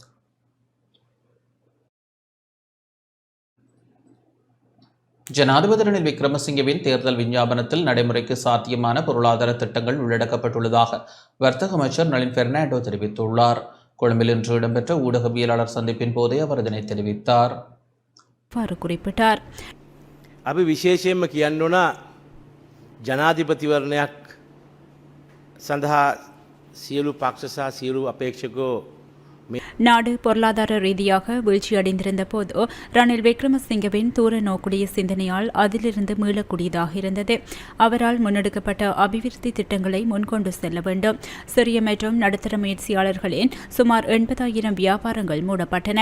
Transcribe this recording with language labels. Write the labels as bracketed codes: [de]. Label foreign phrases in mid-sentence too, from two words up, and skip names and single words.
[ta] ஜனாதிபதி ரணில் விக்ரமசிங்கவின் தேர்தல் விஞ்ஞாபனத்தில் நடைமுறைக்கு சாத்தியமான பொருளாதார திட்டங்கள் உள்ளடக்கப்பட்டுள்ளதாக வர்த்தக அமைச்சர் நளின் பெர்னாண்டோ தெரிவித்துள்ளார். கொழும்பில் இன்று இடம்பெற்ற ஊடகவியலாளர் சந்திப்பின் போதே அவர் இதனை தெரிவித்தார். குறிப்பிட்டார். [si] අපි විශේෂයෙන්ම කියන්න ඕන ජනාධිපතිවරණයක් සඳහා සියලු පක්ෂ සහ සියලු අපේක්ෂකෝ [ta] நாடு பொருளாதார ரீதியாக வீழ்ச்சியடைந்திருந்த போது ரணில் விக்ரமசிங்கவின் தூர நோக்குடைய சிந்தனையால் அதிலிருந்து மீளக்கூடியதாக இருந்தது. அவரால் முன்னெடுக்கப்பட்ட அபிவிருத்தி திட்டங்களை முன்கொண்டு செல்ல வேண்டும். சிறிய மற்றும் நடுத்தர முயற்சியாளர்களின் சுமார் 80,000 வியாபாரங்கள் மூடப்பட்டன.